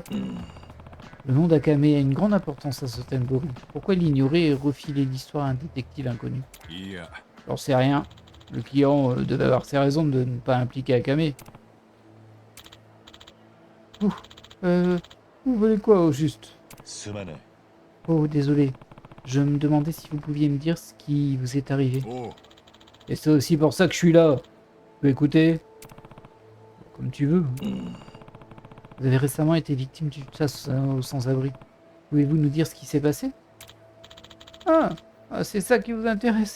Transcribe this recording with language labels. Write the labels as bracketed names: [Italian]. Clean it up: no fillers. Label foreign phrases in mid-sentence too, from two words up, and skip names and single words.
[French] Le nom d'Akame a une grande importance à Sotenbori. Pourquoi l'ignorer et refiler l'histoire à un détective inconnu? [Japanese] いや [French] J'en sais rien. Le client devait avoir ses raisons de ne pas impliquer Akame. Ouh. Vous voulez quoi au juste? [Japanese] すまない [French] Oh, désolé. Je me demandais si vous pouviez me dire ce qui vous est arrivé. [Japanese] おう [French] Et c'est aussi pour ça que je suis là. Tu peux écouter? Comme tu veux. Vous avez récemment été victime d'une chasse aux sans-abri. Pouvez-vous nous dire ce qui s'est passé? Ah, c'est ça qui vous intéresse.